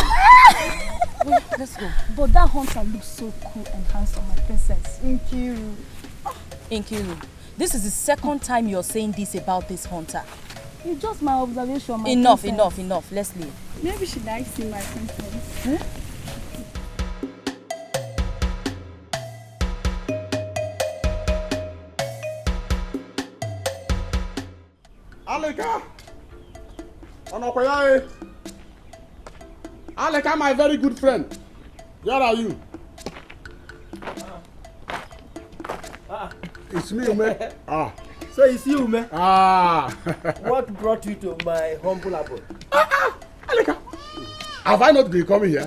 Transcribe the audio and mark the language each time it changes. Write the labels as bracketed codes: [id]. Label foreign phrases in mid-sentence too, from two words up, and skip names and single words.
[en] Wait, let's go. But that hunter looks so cool and handsome, my princess. Nkiru. Nkiru, this is the second time you're saying this about this hunter. It's just my observation, my Enough, princess. enough. Let's leave. Maybe she likes him, my princess. Aleka! Onokoyae! Aleka, my very good friend. Where are you? It's me, man. So it's you, man. What brought you to my humble abode? Aleka, have I not been coming here?